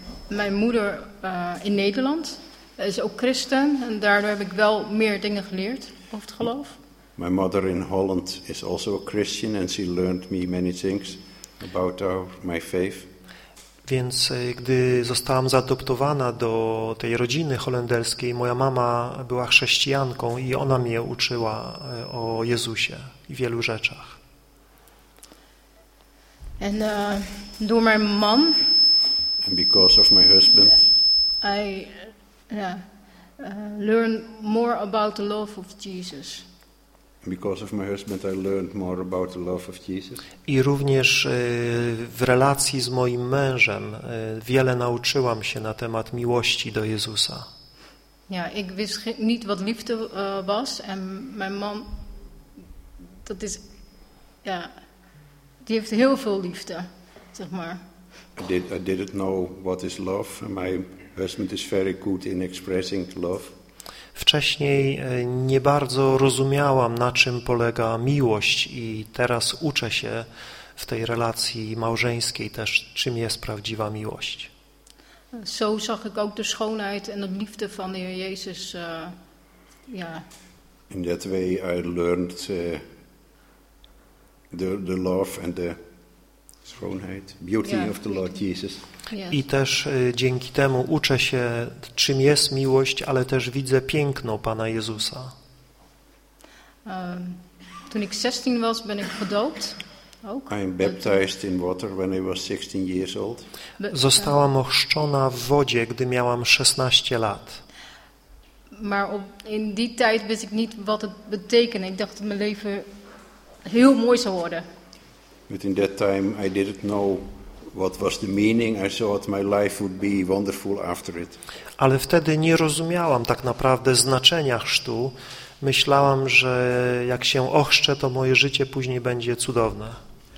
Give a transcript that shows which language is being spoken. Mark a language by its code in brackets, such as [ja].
[nl] My moeder in Nederland is ook christen en daardoor heb ik wel meer dingen geleerd over het geloof. [en] My mother in Holland is also a Christian and she learned me many things about my faith. [pl] Więc gdy zostałam zaadoptowana do tej rodziny holenderskiej, moja mama była chrześcijanką i ona mnie uczyła o Jezusie i wielu rzeczach. [en] And door my mom. And because of my husband. I learn more about the love of Jesus. Because of my husband I learned more about the love of Jesus. [pl] I również w relacji z moim mężem wiele nauczyłam się na temat miłości do Jezusa. [nl] Ja, ik wist niet wat liefde was en mijn mom dat is ja, die heeft heel veel liefde, zeg maar. [en] I didn't know what is love. My husband is very good in expressing love. [pl] Wcześniej nie bardzo rozumiałam, na czym polega miłość i teraz uczę się w tej relacji małżeńskiej też, czym jest prawdziwa miłość. [nl] So zag ik ook de schoonheid en de liefde van de Heer Jezus. [en] In that way I learned the love and the schoonheid, beauty of the Lord Jesus. [pl] I też dzięki temu uczę się, czym jest miłość, ale też widzę piękno Pana Jezusa. [nl] Toen ik 16 was, ben ik gedoopt. Ook. [en] I am baptized in water when I was 16 years old. [pl] Zostałam ochrzczona w wodzie, gdy miałam 16 lat. [nl] Maar in die tijd wist ik niet wat het betekende. Ik dacht dat mijn leven heel mooi zou worden. [en] But in that time I didn't know what was the meaning. I thought my life would be wonderful after it. [pl] Ale wtedy nie rozumiałam tak naprawdę znaczenia chrztu. Myślałam, że jak się ochrzczę, to moje życie później będzie cudowne.